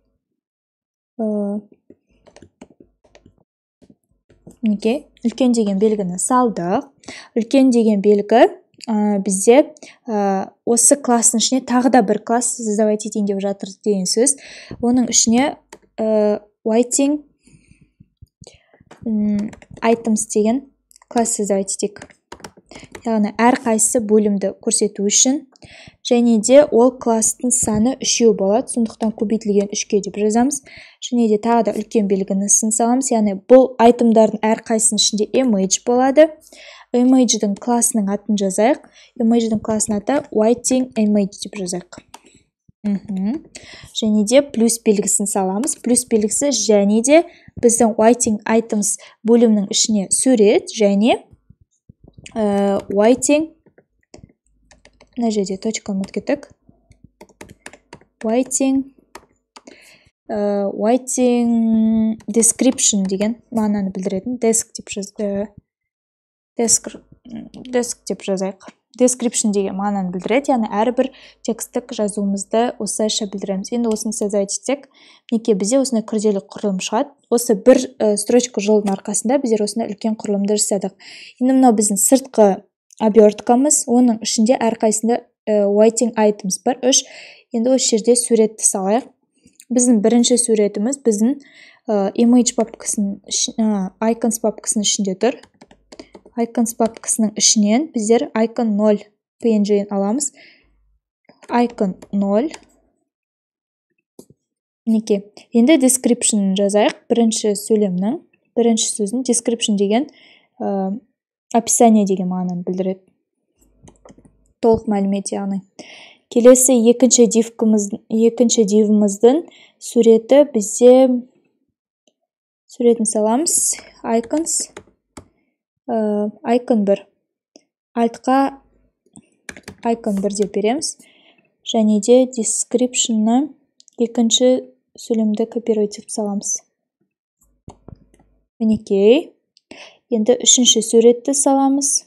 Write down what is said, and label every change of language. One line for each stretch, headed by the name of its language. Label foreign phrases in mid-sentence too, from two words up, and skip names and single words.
Kazakh: Неге үлкен деген белгіні салдық. Үлкен деген белгі бізде осы класстың ішіне тағы да бір класс создавать етейін деп жатыр деген сөз. Оның ішіне
English: whiting items
Kazakh: деген класс создавать етейік. Яғни әрқайсысы бөлімді көрсету үшін және де ол класстың саны 3 болады, сондықтан көбейтілген 3-ке деп жазамыз. Және де тағы да үлкен белгіні саламыз. Яғни бұл айтымдардың әрқайсының ішінде image болады. Image'дің классының атын жазайық. Image'дің классының аты
English: whiting image
Kazakh: деп жазайық. Және де плюс белгісін саламыз. Плюс белгісі және де біздің
English: whiting items
Kazakh: бөлімнің ішіне сурет және whiting мына жерде точка ұмытып
English: whiting description
Kazakh: деген мағынаны білдіретін desk деп жазайық. Description деген мағынаны білдіреді, яғни әрбір текстік жазуымызды осылайша білдіреміз. Енді осыны создавать етсек, неке бізде осындай күрделі құрылым шығады. Осы бір строчка жолдың арқасында біздер осындай үлкен құрылымды жасадық. Енді мынау біздің сыртқы оберткамыз, оның ішінде әрқайсында
English: whiting items
Kazakh: бар 3. Енді осы жерде суретті салайық. Біздің бірінші суретіміз біздің image папкасының icons папкасының ішінде тұр. Icons папкасының ішінен біздер
English: icon 0 png
Kazakh: аламыз. Icon 0. Неке. Енді description жазайық. Бірінші сөйлемнің, бірінші сөзін description деген описание деген мағынаны білдіреді. Толық мәлімет яғни. Келесі екінші divіміздің суреті бізде суретін саламыз.
English: Icons icon 1.
Kazakh: Альтқа icon 1 деп береміз. Және де description'ны екінші сөйлемді копировать етіп саламыз. Мінекей. Енді үшінші суретті саламыз.